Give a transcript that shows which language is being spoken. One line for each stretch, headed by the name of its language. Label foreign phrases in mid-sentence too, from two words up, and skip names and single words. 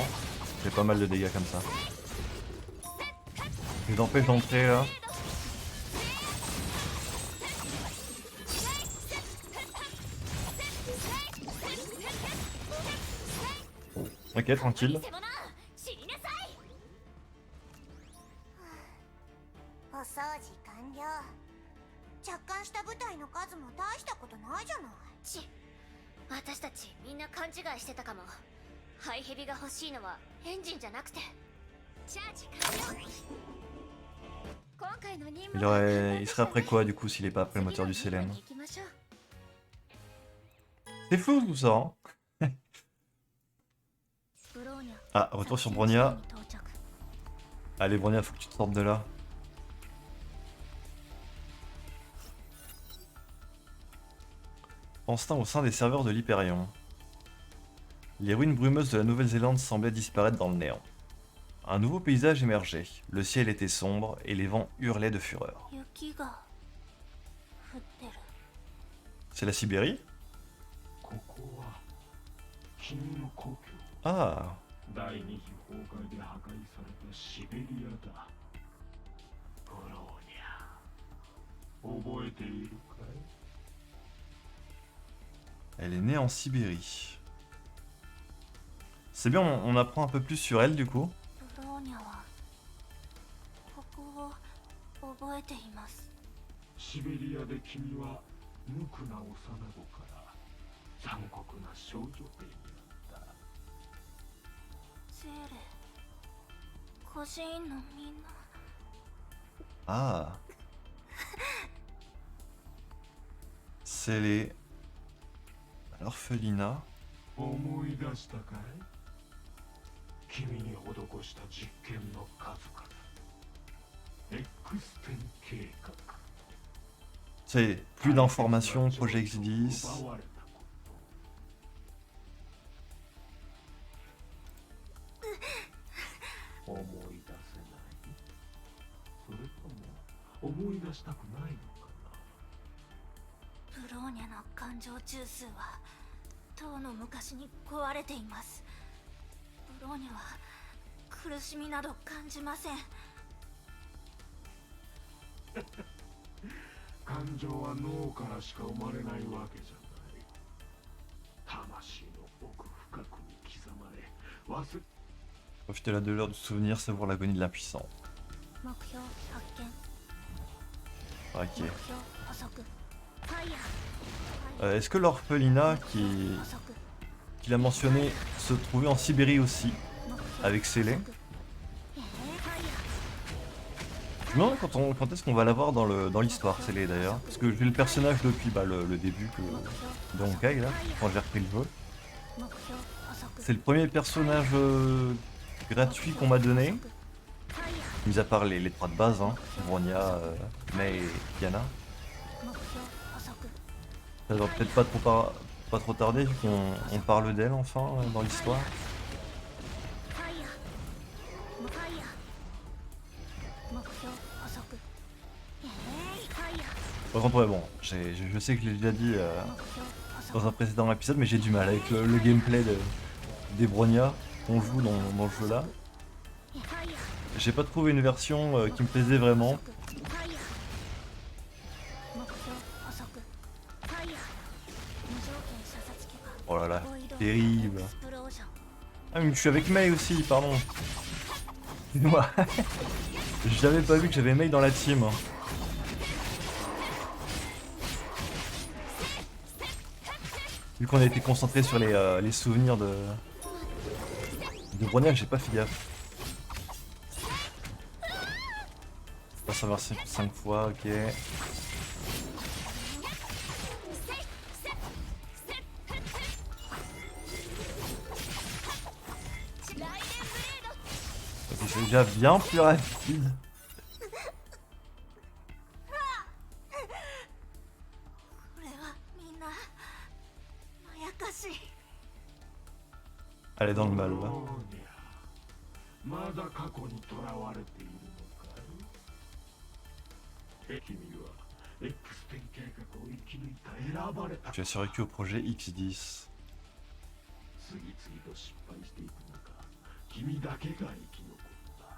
French: Je fais pas mal de dégâts comme ça. Je les empêche d'entrer là. Ok, tranquille.
Japanese: お掃除完了。着艦した部隊の数も大したことないじゃない。ち、私たちみんな勘違いしてたかも。ハイヘビが欲しいのはエンジンじゃなくて。チャージ完了。今回の任務は
French: Il serait après quoi du coup s'il est pas après le moteur du Sélène? C'est fou tout ça, hein. Ah, retour sur Bronia. Allez Bronia, faut que tu te sortes de là. Instinct au sein des serveurs de l'Hyperion. Les ruines brumeuses de la Nouvelle-Zélande semblaient disparaître dans le néant. Un nouveau paysage émergeait. Le ciel était sombre et les vents hurlaient de fureur. C'est la Sibérie?
Japanese: ここは君の故郷。 Ah, 第二次崩壊で破壊されたシベリアだ。えているかい？
French: Elle est née en Sibérie. C'est bien, on apprend un peu plus sur elle du coup.
Japanese: ブローニャはここを覚えています。シベリアで君は無垢な幼子から残酷な少女兵になった。セーレ、孤児院のみんな。
French: Ah. C'est les... l'orphelinat.
Japanese: 思い出したかい？君に施した実験の数々。X 点計画。
French: C'est plus d'informations, projet X10.
Japanese: 奪われたこと。思い出せない。それとも思い出したくないのかな。ブローニャの感情中枢はとうの昔に壊れています。ブローニャは苦しみなど感じません。感情は脳からしか生まれないわけじゃない。魂の奥深くに刻まれ、忘れ
French: Profiter la douleur du souvenir, savoir l'agonie de l'impuissant.
Japanese: 目標発見。
French: Ok.
Japanese: 目標捕捉。ファイヤー。
French: Est-ce que l'orphelinat
Japanese: 目標捕捉。
French: qu'il a mentionné se trouvait en Sibérie aussi,
Japanese: 目標
French: avec Célé?
Japanese: 捕捉。ファイヤ
French: Je me demande quand est-ce qu'on va la voir dans l'histoire, Célé d'ailleurs. Parce que j'ai le personnage depuis le début de Honkai, là, quand j'ai repris le jeu.
Japanese: ー。目標捕捉。
French: C'est le premier personnage gratuit qu'on m'a donné,
Japanese: ファイヤ
French: mis à part les trois de base, hein, Bronya, Mei et Yana.
Japanese: ー。目標捕捉。
French: Ça va peut-être pas trop tarder vu qu'on parle d'elle enfin dans l'histoire.
Japanese: ファイヤー。ファイヤー。目標捕捉。ファイヤー。
French: Par contre, ouais, bon, je sais que je l'ai déjà dit
Japanese: 目標捕捉。
French: dans un précédent épisode, mais j'ai du mal avec le gameplay des Bronya qu'on joue dans le jeu là.
Japanese: ファイヤー。
French: J'ai pas trouvé une version qui me plaisait vraiment.
Japanese: ファイヤー。目標捕捉。ファイヤー。無条件射殺許可。
French: Oh là là,
Japanese: ボイド
French: terrible.
Japanese: エクスプロージョン。
French: Ah, mais je suis avec Mei aussi, pardon. Excuse-moi. J'avais pas vu que j'avais Mei dans la team. Vu qu'on a été concentré sur les souvenirs de Bronya, j'ai pas fait gaffe. On va savoir 5 fois, ok. Ok, c'est déjà bien plus rapide.
Japanese: これはみんなまやかしい。
French: Elle est dans le mal là.
Japanese: ブローニャ、まだ過去にとらわれているのかい？君は X 点計画を生き抜いた選ばれた。
French: Tu as survécu au projet X10.
Japanese: 次々と失敗していく中、君だけが生き残った。